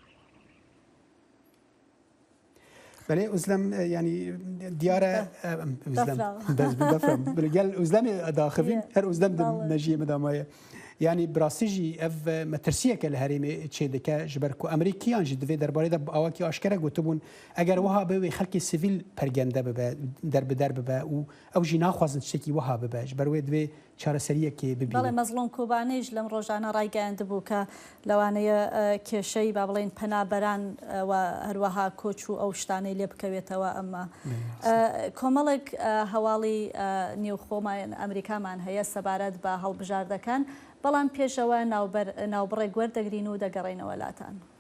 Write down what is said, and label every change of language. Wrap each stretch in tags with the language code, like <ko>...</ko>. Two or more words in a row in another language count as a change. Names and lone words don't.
<ku>Belê Özlem yani diyare Özlem gel Özlemê daxivîn her Özlem di mejiyê me damaye. Yani birastî jî ev metirsiyeke li herêmê çê dike ji ber ku Amerîkiyan jî divê derbarê de awakî aşkere gotibûn eger wiha bibe xelkê sivîl pergende bibe derbider bibe û ew jî naxwazin tiştekî wiha bibe ji ber wê divê çareseriyekê bibînin.</ku> <ckb>بەڵێ مەزلۆن کۆبانەیش لەم ڕۆژانە ڕایگەیاندبوو کە لەوانەیە کێشەی با بڵێن پەنابەران و هەروەها کۆچ و ئەو شتانەی لێ بکەوێتەوە ئەمە کۆمەڵێک هەواڵی نێوخۆمان ئەمریکامان هەیە سەبارەت بە هەڵبژاردەکان بەڵام پێشەوە ناوبڕێ گوەردەگرین و دەگەڕێنەوە لاتان.</ckb>